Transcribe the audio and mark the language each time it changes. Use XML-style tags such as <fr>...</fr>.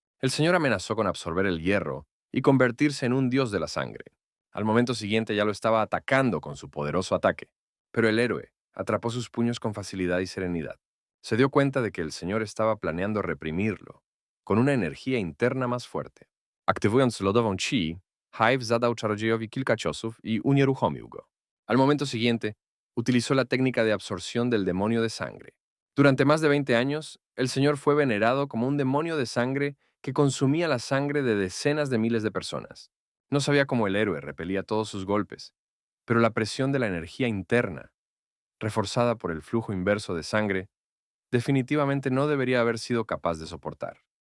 <es>El señor amenazó con absorber el hierro y convertirse en un dios de la sangre. Al momento siguiente ya lo estaba atacando con su poderoso ataque, pero el héroe atrapó sus puños con facilidad y serenidad. Se dio cuenta de que el señor estaba planeando reprimirlo, con una energía interna más fuerte.</es> <pl>Aktywując lodową chi, Hive zadał czarodziejowi kilka ciosów i unieruchomił go.</pl> <es>Al momento siguiente, utilizó la técnica de absorción del demonio de sangre. Durante más de 20 años, el señor fue venerado como un demonio de sangre que consumía la sangre de decenas de miles de personas. No sabía cómo el héroe repelía todos sus golpes, pero la presión de la energía interna, reforzada por el flujo inverso de sangre, definitivamente no debería haber sido capaz de soportar.</es>